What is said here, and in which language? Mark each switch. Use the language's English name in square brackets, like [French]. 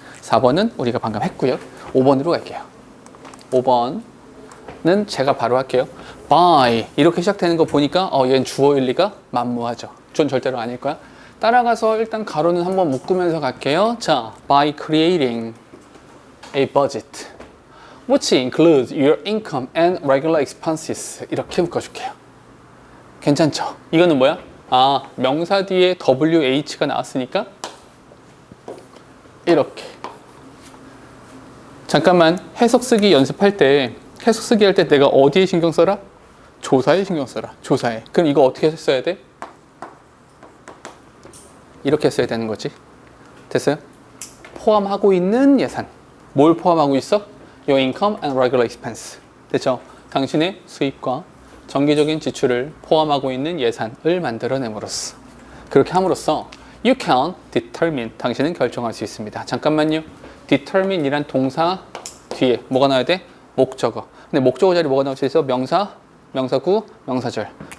[Korean] 4번은 우리가 방금 했고요. 5번으로 갈게요. 5번은 제가 바로 할게요. by 이렇게 시작되는 거 보니까 얘는 주어일 리가 만무하죠. 전 절대로 아닐 거야. 따라가서 일단 가로는 한번 묶으면서 갈게요. [English] 자, by creating a budget which includes your income and regular expenses [Korean] 이렇게 묶어줄게요. 괜찮죠? 이거는 뭐야? 명사 뒤에 WH가 나왔으니까 이렇게. 잠깐만, 해석 쓰기 연습할 때 해석 쓰기 할 때 내가 어디에 신경 써라? 조사에 신경 써라. 조사에. 그럼 이거 어떻게 써야 돼? 이렇게 써야 되는 거지. 됐어요? 포함하고 있는 예산. 뭘 포함하고 있어? [English] Your income and regular expense. [Korean] 됐죠? 당신의 수입과 정기적인 지출을 포함하고 있는 예산을 만들어냄으로써. 그렇게 함으로써 [English] You can determine. [Korean] 당신은 결정할 수 있습니다. 잠깐만요. determine 이란 동사 뒤에 뭐가 나와야 돼? 목적어. 근데 목적어 자리 뭐가 나올 수 있어? 명사, 명사구, 명사절.